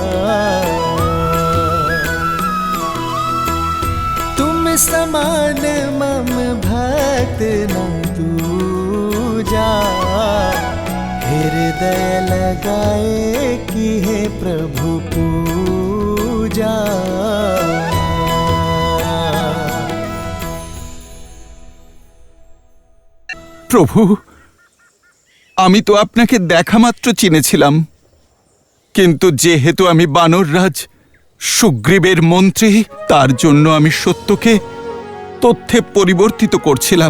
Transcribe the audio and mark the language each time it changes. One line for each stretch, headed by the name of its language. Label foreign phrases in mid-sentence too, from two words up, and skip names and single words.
Awadhi: तुम समान मम भक्त न दूजा हृदय लगाए कि हे प्रभु पूजा।
Bangla: প্রভু, আমি তো আপনাকে দেখা মাত্র চিনেছিলাম, কিন্তু যেহেতু আমি বানররাজ সুগ্রীবের মন্ত্রী, তার জন্য আমি সত্যকে তথ্যে পরিবর্তিত করছিলাম।